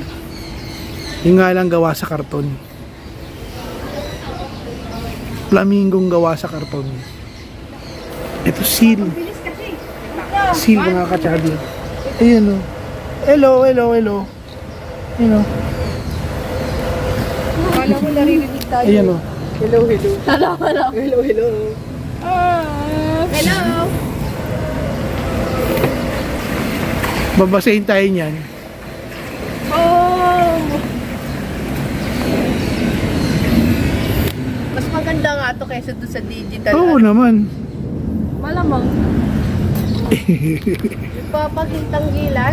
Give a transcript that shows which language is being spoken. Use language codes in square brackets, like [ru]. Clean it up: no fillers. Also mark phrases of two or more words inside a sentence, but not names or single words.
[tl] Yung nga lang gawa sa karton. Flamingong gawa sa karton. Ito seal. Bilis kasi. Seal mga ka-chubby. Ayan, oh. [en] Hello, hello, hello. [tl] Ayan, oh. Akala mo naririnig tayo. Ayan, oh. [en] Hello, hello. Hello, hello. Hello, hello. Hello. [tl] Babasahin tayo niyan. Oh. maganda nga to kaysa doon sa digital. Oo naman. Malamang. Ipapakitang gilat.